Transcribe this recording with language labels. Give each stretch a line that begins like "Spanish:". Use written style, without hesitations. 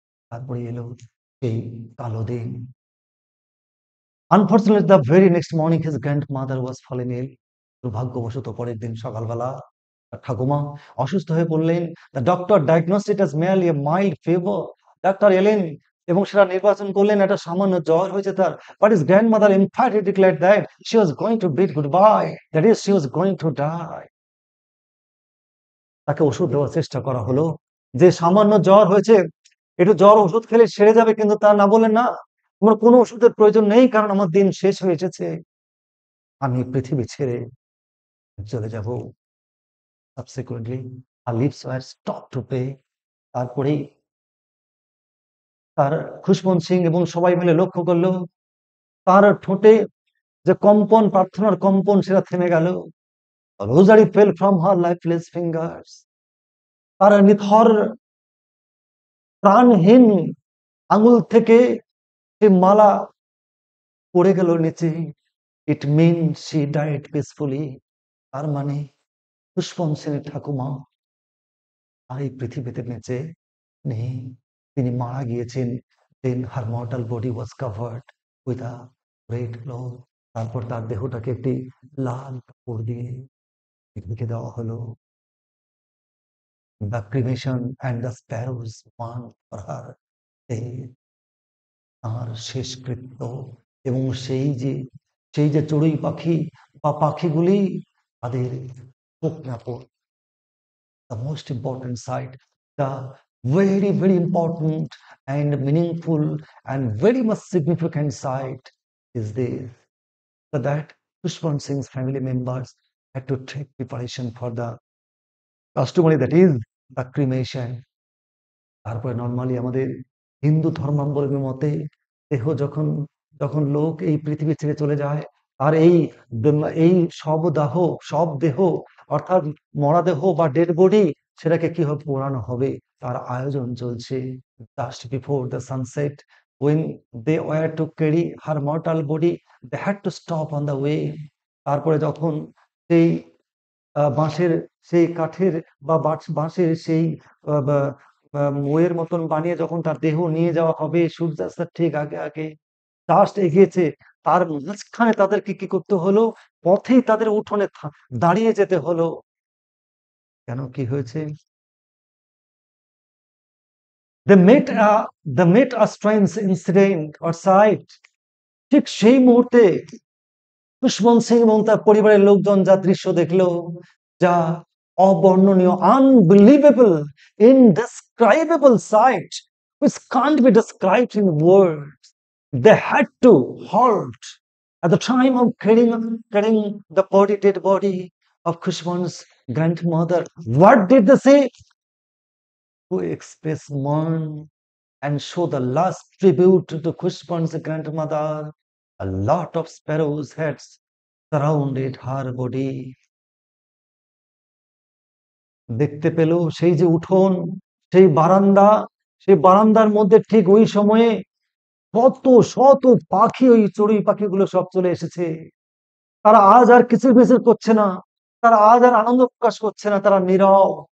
Bangla: তারপরে এলো সেই কালো দিন।
English: Unfortunately the very next morning his grandmother was fallen ill.
Bangla: দুর্ভাগ্যবশত পরের দিন সকালবেলা তার ঠাকুমা অসুস্থ হয়ে পড়লেন।
English: The doctor diagnosed it as merely a mild fever.
Bangla: Doctor এলেন এবং সেটা নির্বাচন করলেন একটা সামান্য জ্বর হয়েছে তার।
English: But his grandmother emphatically declared that she was going to bid goodbye, that is she was going to die।
Bangla: তাকে ওষুধ দেওয়ার চেষ্টা করা হলো যে সামান্য জ্বর হয়েছে, একটু জ্বর ওষুধ খেলে সেরে যাবে, কিন্তু তা না, বলেন না, তোমার কোনো ওষুধের প্রয়োজন নেই, কারণ আমার দিন শেষ হয়ে এসেছে, আমি পৃথিবী ছেড়ে চলে যাব।
English: Subsequently her lips were stopped to pray।
Bangla: তারপরেই তার খুশবন্ত সিং এবং সবাই মিলে লক্ষ্য করলো তার ঠোঁটে যে কম্পন, প্রার্থনার কম্পন, সেটা থেমে গেল।
English: Rosary fell from her lifeless fingers.
Bangla: তার নিথর প্রাণহীন আঙুল থেকে সে মালা পড়ে গেল নিচে।
English: It mean she died peacefully.
Bangla: তার মানে খুশবন্ত সিং ঠাকুমা আর এই পৃথিবীতে বেঁচে নেই, তিনি মারা গিয়েছেন।
English: Then her mortal body was covered with a red cloth.
Bangla: তারপর তার দেহটাকে একটি লাল কাপড় দিয়ে ঢেকে দেওয়া হলো।
English: The cremation and the sparrows mourn for her.
Bangla: এই তাঁর শেষকৃত্য এবং সেই যে চড়ুই পাখি বা পাখিগুলি তাদের প্রজ্ঞাপন,
English: the most important side, the very, very important and meaningful and very much significant side is this, that Pushpan Singh's family members had to take preparation for the customary, that is the cremation.
Bangla: তারপরে normally আমাদের হিন্দু ধর্মাবলম্বী মতে দেহ যখন যখন লোক এই পৃথিবী ছেড়ে চলে যায়, আর এই সব দেহ অর্থাৎ মরা দেহ বা ডেড বডি সেটাকে কি হবে, পোড়ানো হবে, তার আয়োজন চলছে।
English: Just before the sunset, when they were to carry her mortal body, they had to stop on the way.
Bangla: তারপরে যখন সেই বাঁশের সেই কাঠের বা বাঁশের সেই মইয়ের মতন বানিয়ে যখন তার দেহ নিয়ে যাওয়া হবে সূর্যাস্তের ঠিক আগে আগে, জাস্ট এগিয়েছে, তার মাঝখানে তাদেরকে কি করতে হলো, পথেই তাদের উঠোনে দাঁড়িয়ে যেতে হলো। কেন, কি হয়েছে?
English: they met a strange incident or sight.
Bangla: ঠিক সেই মুহূর্তে পুষ্পন সিং এবং তার পরিবারের লোকজন যা দৃশ্য দেখলো, যা অবর্ণনীয়, unbelievable,
English: indescribable sight which can't be described in words. They had to halt at the time of carrying the dead body of Khushban's grandmother. What did they say? To express mourn and show the last tribute to Khushban's grandmother, a lot of sparrows had surrounded her body.
Bangla: দেখতে পেল সেই যে উঠোন, সেই বারান্দার মধ্যে ঠিক ওই সময়ে কত শত পাখি, ওই চড়ুই পাখিগুলো সব চলে এসেছে। তারা আজ আর কিচিরমিচির করছে না, তারা আজ আর আনন্দ প্রকাশ করছে না, তারা নীরব।